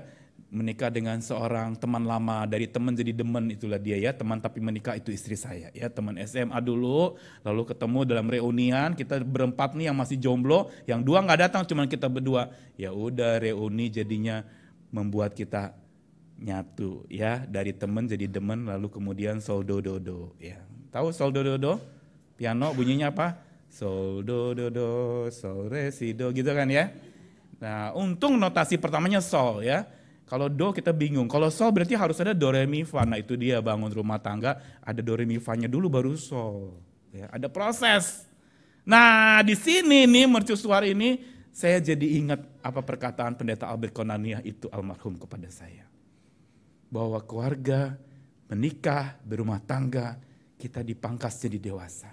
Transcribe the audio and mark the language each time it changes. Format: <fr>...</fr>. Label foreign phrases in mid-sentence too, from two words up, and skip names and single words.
<id>Menikah dengan seorang teman lama, dari teman jadi demen, itulah dia ya, teman tapi menikah itu istri saya ya, teman SMA dulu, lalu ketemu dalam reunian, kita berempat nih yang masih jomblo, yang dua nggak datang, cuman kita berdua. Ya udah reuni jadinya membuat kita nyatu ya, dari teman jadi demen, lalu kemudian sol do do do ya. Tahu sol do do do? Piano bunyinya apa? Sol do do do, sol re si do gitu kan ya. Nah, untung notasi pertamanya sol ya. Kalau do kita bingung, kalau sol berarti harus ada do re mi fa. Nah itu dia bangun rumah tangga, ada do re mi fa-nya dulu baru sol. Ya, ada proses. Nah di sini nih mercusuar ini saya jadi ingat apa perkataan Pendeta Albert Konania itu almarhum kepada saya. Bahwa keluarga, menikah, berumah tangga, kita dipangkas jadi dewasa.</id>